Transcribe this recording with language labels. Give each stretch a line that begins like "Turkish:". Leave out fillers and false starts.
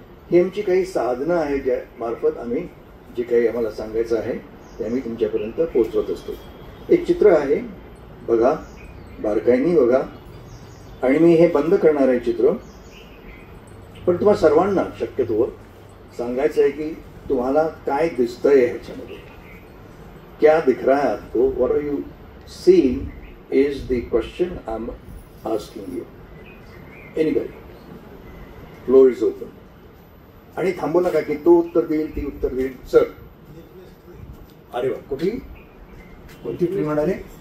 Marathi: ही आमची काही साधनं आहेत ज्या मार्फत आम्ही जे काही आम्हाला सांगायचं आहे ते आम्ही तुमच्यापर्यंत पोहोचवत असतो. एक चित्र आहे, बघा, बारकाईने बघा. आणि मी हे बंद करणार आहे चित्र. पण तुम्हाला सर्वांना शक्यतो सांगायचं आहे की तुम्हाला काय दिसतंय ह्याच्यामध्ये.
Hindi: क्या दिख रहा है आपको?
English: What are you seeing is the question I am asking you. Anybody, floor is open.
Marathi: आणि थांबू नका की तो उत्तर देईल, ती उत्तर देईल. सर, अरे वा, कोणती ट्री म्हणाले?